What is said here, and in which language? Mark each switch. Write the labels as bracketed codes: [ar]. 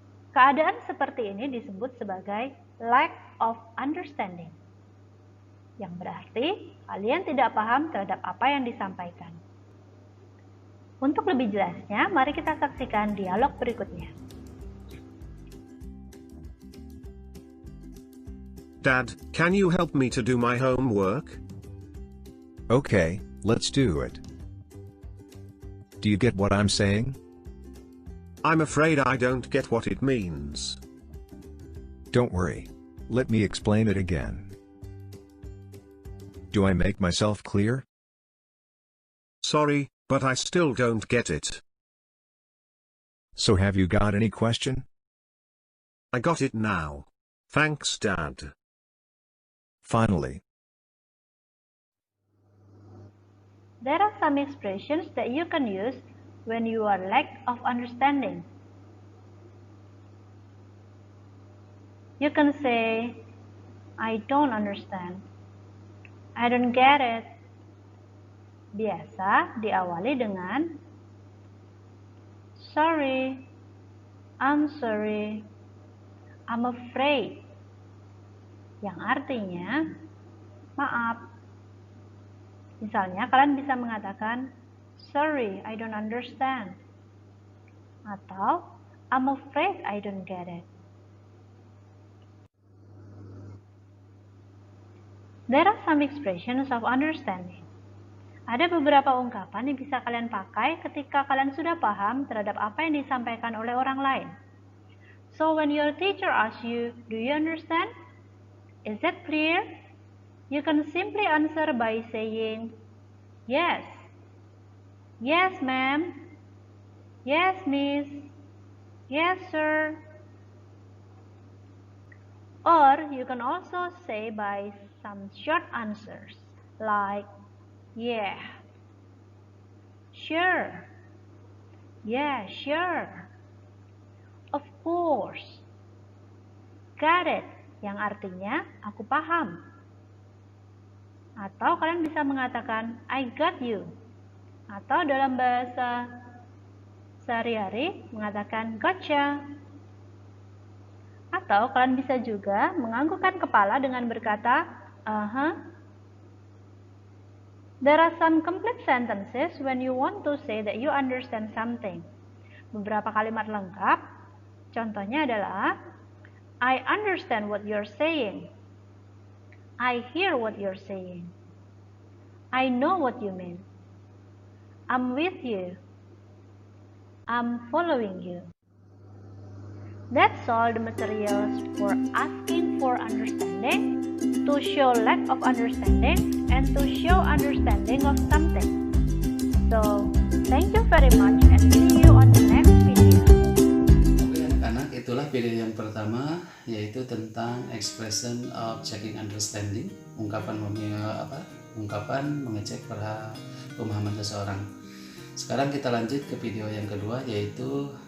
[id] Keadaan seperti ini disebut sebagai [en] lack of understanding, [id] yang berarti kalian tidak paham terhadap apa yang disampaikan. Untuk lebih jelasnya, mari kita saksikan dialog berikutnya. [en] Dad, can you help me to do my homework? Okay, let's do it. Do you get what I'm saying? I'm afraid I don't get what it means. Don't worry. Let me explain it again. Do I make myself clear? Sorry, but I still don't get it. So have you got any question? I got it now. Thanks, Dad. Finally. There are some expressions that you can use when you are lack of understanding. You can say, "I don't understand." "I don't get it." [id] Biasa diawali dengan "Sorry." [en] "I'm sorry." "I'm afraid." [id] Yang artinya maaf. Misalnya, kalian bisa mengatakan, [en] "Sorry, I don't understand." Atau, "I'm afraid I don't get it." There are some expressions of understanding. [id] Ada beberapa ungkapan yang bisa kalian pakai ketika kalian sudah paham terhadap apa yang disampaikan oleh orang lain. [en] So, when your teacher asks you, "Do you understand?" Is that clear? You can simply answer by saying, "Yes." "Yes, ma'am." "Yes, miss." "Yes, sir." Or you can also say by some short answers like, "Yeah." "Sure." "Yeah, sure." "Of course." "Got it," [id] yang artinya aku paham. Atau kalian bisa mengatakan, [en] "I got you." [id] Atau dalam bahasa sehari-hari mengatakan gotcha. Atau kalian bisa juga menganggukkan kepala dengan berkata, "Uh-huh." [en] There are some complete sentences when you want to say that you understand something. [id] Beberapa kalimat lengkap, contohnya adalah, [en] "I understand what you're saying." "I hear what you're saying." "I know what you mean." "I'm with you." "I'm following you." That's all the materials for asking for understanding, to show lack of understanding, and to show understanding of something. So, thank you very much and see you on the next video. [id] Oke anak-anak, itulah video yang pertama, yaitu tentang [en] expression of checking understanding, [id] ungkapan mengecek pemahaman seseorang. Sekarang kita lanjut ke video yang kedua, yaitu